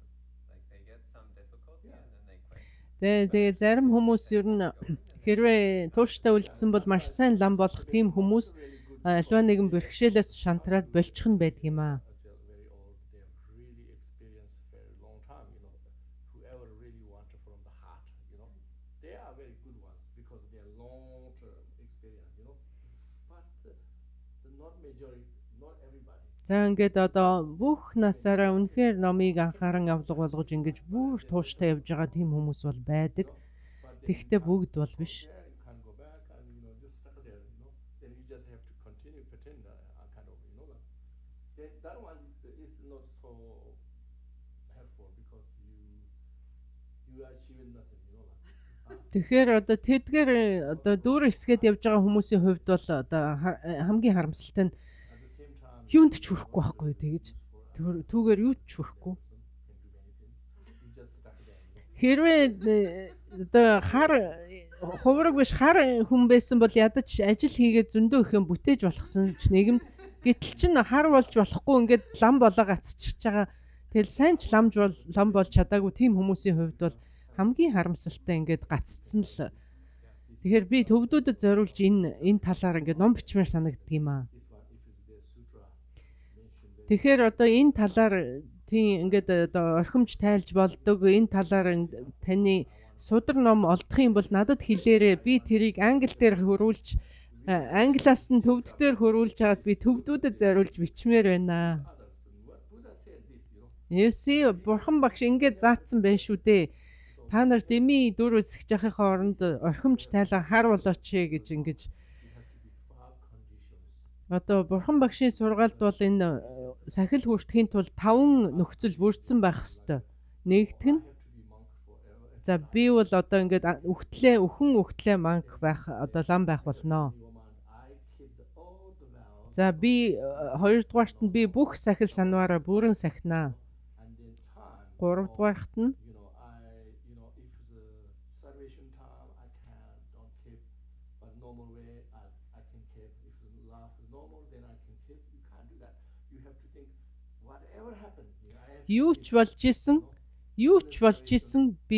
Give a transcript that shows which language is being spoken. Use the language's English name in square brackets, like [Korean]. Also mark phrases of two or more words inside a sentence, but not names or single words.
[English] Like they get some difficulty and then they quit. [Mongolian] Тэгээ зарим хүмүүс ер нь хэрвээ тууштай үлдсэн бол маш сайн лам болох тийм хүмүүс альва нэгэн бэрхшээлээс шантраад болчих нь байдаг юм аа. [English] very old they have really experienced very long time whoever really wants from the heart they are very good ones because they are long term experience but the not majority not everybody [Mongolian] За ингээд одоо бүх насаараа үнэхээр номыг анхааран авлага болгож ингэж бүр тууштай явж байгаа тийм хүмүүс бол байдаг. [English] but [Mongolian] Тэгтээ бүгд бол биш. [English] there you can't go back and just stuck there then you just have to continue pretend kind of, like. Then that one is not so helpful because you are achieving nothing, like. [Mongolian] Тэгэхээр одоо тэдгээр одоо дүүр хэсгээд явж байгаа хүмүүсийн хувьд бол одоо хамгийн харамсалтай нь [English] At the same time, [Mongolian] юунд ч хүрэхгүй байхгүй тэгэж түүгээр юу ч хүрэхгүй. [English] can do many things. You just stuck there. [Mongolian] Хэрвээ одоо хар хувраг биш хар хүн байсан бол ядаж ажил хийгээд зөндөө их юм бүтээж болохсон ч нэгэн гэтэл чин хар болж болохгүй ингээд лам болоо гацчихж байгаа. Тэгэл сайн ч лам болж чадаагүй тийм хүмүүсийн хувьд бол хамгийн харамсалтай ингээд гаццсан л. Тэгэхээр би төвдүүдэд зориулж энэ талаар ингээд ном бичмээр санагддаг юм аа. [English] This one, if it's the sutra mentioned there, [Mongolian] Тэгэхээр одоо энэ талаар тийм ингээд одоо орхимж тайлж болдог энэ талаар таны судар ном олдох юм бол надад хэлээрээ би тэрийг англи дээр хөрвүүлж англиас нь төвд дээр хөрвүүлж аваад би төвдүүдэд зориулж бичмээр байна. [English] others. And what Buddha said this, [Mongolian] Юуси бурхан багш ингээд заасан байх шүү дээ. Та нар дэмий дүр үсгэж явахын хооронд орхимж тайлаа хар болооч гэж ингэж [English] you have to be far conditions. [Mongolian] одоо бурхан багшийн сургаалд бол энэ сахил хүртэхийн тулд 5 нөхцөл бүрдсэн байх хэвээр. Нэгдүг нь [English] Have to be monk forever. [Mongolian] за би бол одоо ингээд өхтлээ манк байх одоо лам байх болно. [English] In your mind, I keep all the vows, [Mongolian] За би хоёрдугаарт нь би бүх сахил санваараа бүрэн сахинаа. [English] and then time. [Mongolian] Гуравдугаарт нь [English] If the starvation time I don't keep, but normal way I can keep. If the life is normal, then I can keep. You can't do that. You have to think, whatever happened, I have to [Mongolian] юу ч болж исэн би